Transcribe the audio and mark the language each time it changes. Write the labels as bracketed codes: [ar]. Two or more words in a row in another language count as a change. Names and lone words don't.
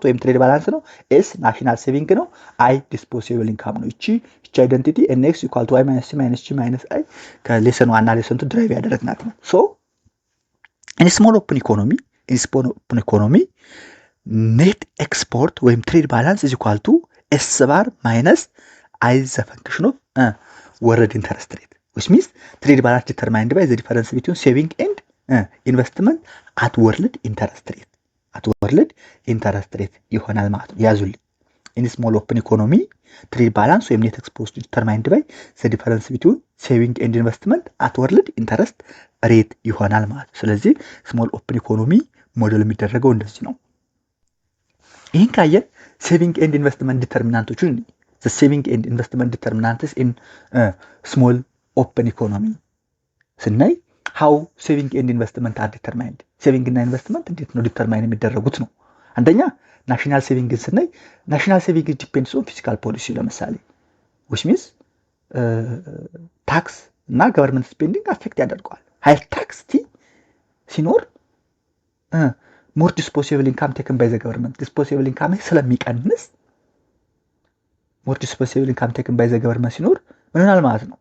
[en] ወይም trade balance ነው። S national saving ነው። I disposable income [am] ነው። እቺ [en] identity NX equal to Y minus C minus G minus I [am] ከሌሰን ዋና [en] lesson to drive [am] ያደረግናት ነው። [en] so in small open economy net export ወይም trade balance is equal to S bar minus I the function of world interest rate which means trade balance determined by the difference between saving and investment at world interest rate [am] ይሆናል ማለት ነው። ያዙልኝ [en] in small open economy trade balance ወይም net exposed determined by the difference between saving and investment at world interest rate [am] ይሆናል ማለት ነው። ስለዚህ [en] small open economy [am] ሞዴል የሚደረገው እንደዚህ ነው። ይህን ካየን [en] saving and investment determinanቶቹን the saving and investment determinants in small open economy ስናይ how saving and investment are determined saving [am] እና ኢንቨስትመንት እንዴት ነው ዲተርማይን የሚደረጉት ነው። አንደኛ [en] national saving ስናይ national saving depends on fiscal policy ለምሳሌ which means tax and government spending [am] አፌክት ያደርገዋል። [en] higher tax ሲኖር more disposable income taken by the government disposable income ስለሚቀንስ more disposable income taken by the government [am] ሲኖር ምን ይሆናል ማለት ነው?